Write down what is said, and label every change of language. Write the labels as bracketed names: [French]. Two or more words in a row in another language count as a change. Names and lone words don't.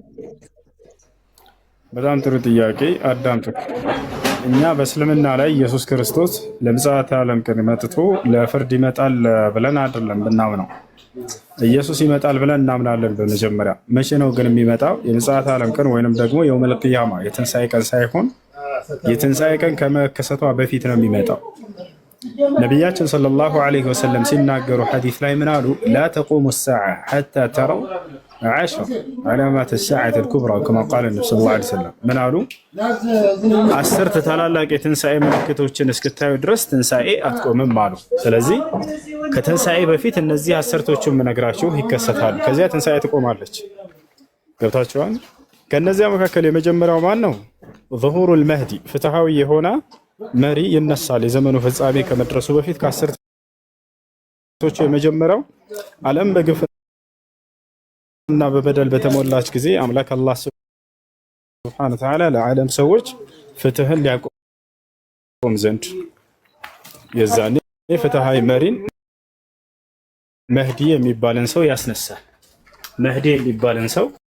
[Amharic] በጣም ጥሩ ጥያቄ አዳምጡ እኛ በእስልምና ላይ ኢየሱስ ክርስቶስ ለምጽአተ ዓለም ቀን መጥቶ ለፍርድ ይመጣል ብለን አይደለም ብናምነው ኢየሱስ ይመጣል ብለን እናምናለን በመጀመሪያ መቼ ነው ግን የሚመጣው የምጽአተ ዓለም ቀን ወይንም ደግሞ የውመል ቂያማ የትንሳኤ ቀን ሳይሆን የትንሳኤ ቀን ከመከሰቷ በፊት ነው የሚመጣው ነብያችን [Arabic] صلى الله عليه وسلم [Amharic] ሲናገሩ ሐዲስ ላይ ምን አሉ [Arabic] لا تقوم الساعة حتى تروا 10 علامات الساعة الكبرى كما قال النبي صلى الله عليه وسلم من قالوا [Amharic] 10 ታላላቅ የትንሳኤ ምልክቶችን እስክታዩ ድረስ ትንሳኤ አትቆምም አሉ ስለዚህ ከትንሳኤ በፊት እነዚህ 10ቶቹን ምነግራችሁ ይከሰታሉ ከዚያ ትንሳኤ ትቆማለች ገብታችኋል ከነዚያ መካከል የመጀመሪያው ማን ነው [Arabic] ظهور المهدي [Amharic] ፍትሃዊ የሆነ መሪ ይነሳል የዘመኑ ፍጻሜ ከመድረሱ በፊት ከ10ቶቹ የመጀመሪያው ዓለም በግፍና በበደል በተሞላች ጊዜ አምላክ አላህ [Arabic] سبحانه وتعالى [Amharic] ለዓለም ሰዎች ፍትህን ሊያቆም ዘንድ የዛኔ ፍትሃዊ መሪን መህዲ የሚባልን ሰው ያስነሳል መህዲ የሚባልን ሰው